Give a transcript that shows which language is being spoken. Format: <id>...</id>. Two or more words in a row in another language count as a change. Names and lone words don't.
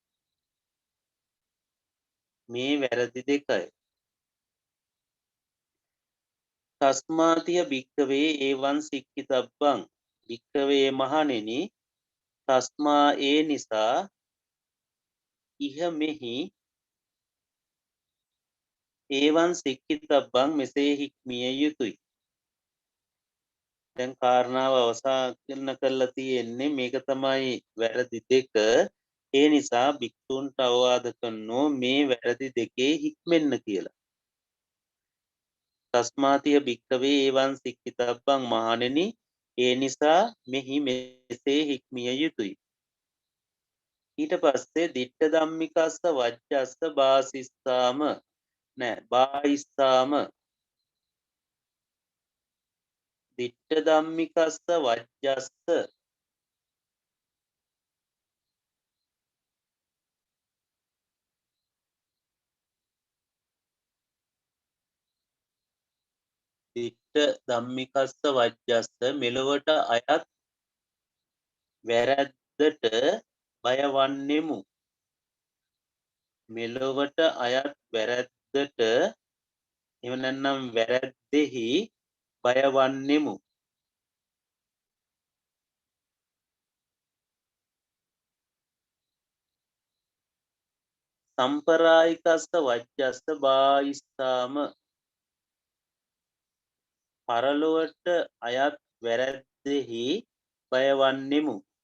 <si>මේ වැරදි දෙකයි.</si> <pi>තස්මාතිය භික්කවේ ඒවන් සික්ඛිතබ්බං භික්කවේ මහණෙනි තස්මා</pi> <si>ඒ නිසා</si> <pi>ඉහ මෙහි ඒවන් සික්ඛිතබ්බං</pi> <si>මෙසේ හික්මිය යුතුයි. දැන් කාරණාව අවසන් කරලා තියෙන්නේ මේක තමයි වැරදි දෙක. ඒ නිසා භික්ෂුන්ට අවවාද කරනෝ මේ වැරදි දෙකේ හික්මෙන්න කියලා.</si> <pi>තස්මාතිය භික්කවේ ඒවන් සික්ඛිතබ්බං</pi> <si>මහණෙනි ඒ නිසා මෙහි මෙසේ හික්මිය යුතුයි. ඊට පස්සේ</si> <pi>ditta dhammikassa vajjassa bāsissāma නෑ බායිස්සාම ditta dhammikassa vajjassa ditta dhammikassa vajjassa</pi> <si>මෙලොවට අයත් වැරැද්දට බය වන්නෙමු. මෙලොවට අයත් වැරැද්දට එහෙම නැත්නම් වැරැද්දෙහි බය වන්නෙමු.</si> <pi>සම්පරායිකස්ස වජ්ජස්ස බායිස්සාම</pi> <si>පරලොවට අයත් වැරැද්දෙහි බය වන්නෙමු.</si>